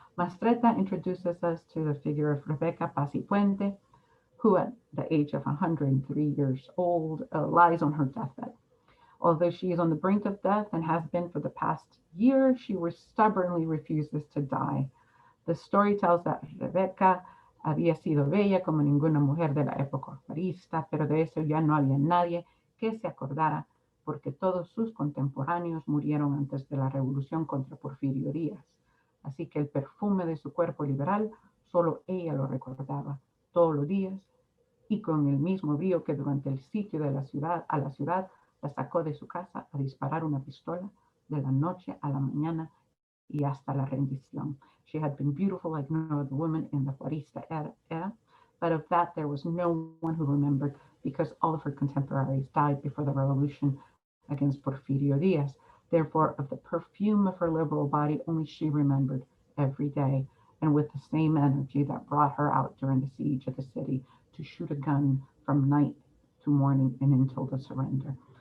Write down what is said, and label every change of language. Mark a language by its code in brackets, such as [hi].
[en] Mastretta introduces us to the figure of Rebecca Paz y Puente, who at the age of 103 years old lies on her deathbed. Although she is on the brink of death and has been for the past year, she stubbornly refuses to die. The story tells that [es] Rebecca había sido bella como ninguna mujer de la época juarista, pero de eso ya no había nadie que se acordara, porque todos sus contemporáneos murieron antes de la revolución contra Porfirio Díaz. Así que el perfume de su cuerpo liberal, solo ella lo recordaba todos los días, y con el mismo brío que durante el sitio de la ciudad, la sacó de su casa a disparar una pistola de la noche a la mañana y hasta la rendición. [en] She had been beautiful like no other woman in the Juarista era, but of that there was no one who remembered because all of her contemporaries died before the revolution against Porfirio Diaz. Therefore, of the perfume of her liberal body, only she remembered every day, and with the same energy that brought her out during the siege of the city to shoot a gun from night to morning and until the surrender.